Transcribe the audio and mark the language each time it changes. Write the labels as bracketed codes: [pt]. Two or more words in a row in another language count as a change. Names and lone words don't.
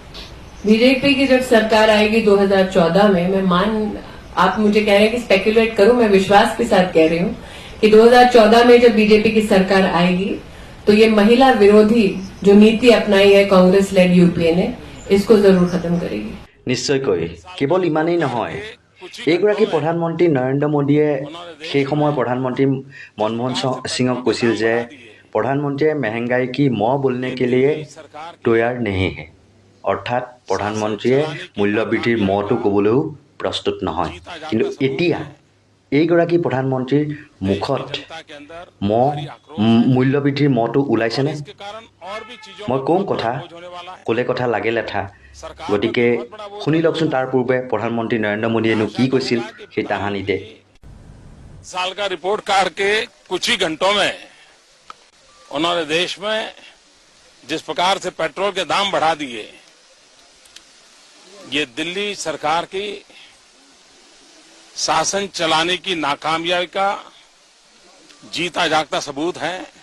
[hi] बीजेपी की जब सरकार आएगी 2014 में, आप मुझे कह रहे हैं कि स्पेकुलेट करूं, मैं विश्वास के साथ कह रही हूं कि 2014 में जब बीजेपी की सरकार आएगी तो ये महिला विरोधी जो नीति अपनाई है कांग्रेस लेड यूपीए ने, इसको जरूर खत्म करेगी। [as] নিশ্চয়কৈ কেৱল ইমানেই নহয়, এইগৰাকী প্ৰধানমন্ত্ৰী নৰেন্দ্ৰ মোদীয়ে সেই সময়ৰ প্ৰধানমন্ত্ৰী মনমোহন সিঙক কৈছিল যে প্ৰধানমন্ত্ৰীয়ে [hi] महंगाई की मौ बोलने के लिए तैयार नहीं है, [as] অৰ্থাৎ প্ৰধানমন্ত্ৰীয়ে মূল্যবৃদ্ধিৰ মটো ক'বলৈও প্ৰস্তুত নহয়। কিন্তু এতিয়া এইগৰাকী প্ৰধানমন্ত্ৰীৰ মুখত মূল্যবৃদ্ধিৰ মটো ওলাইছেনে? মই কম কথা ক'লে কথা লাগে লেঠা, গতিকে শুনি লওকচোন তাৰ পূৰ্বে প্ৰধানমন্ত্ৰী নৰেন্দ্ৰ মোদীয়েনো কি কৈছিল সেই তাহানিতে। [hi] साल का [en] report card [hi] के कुछ ही घंटों में उन्होंने देश में जिस प्रकार से पेट्रोल के दाम बढ़ा दिए, ये दिल्ली सरकार की शासन चलाने की नाकामयाबी का जीता जागता सबूत है।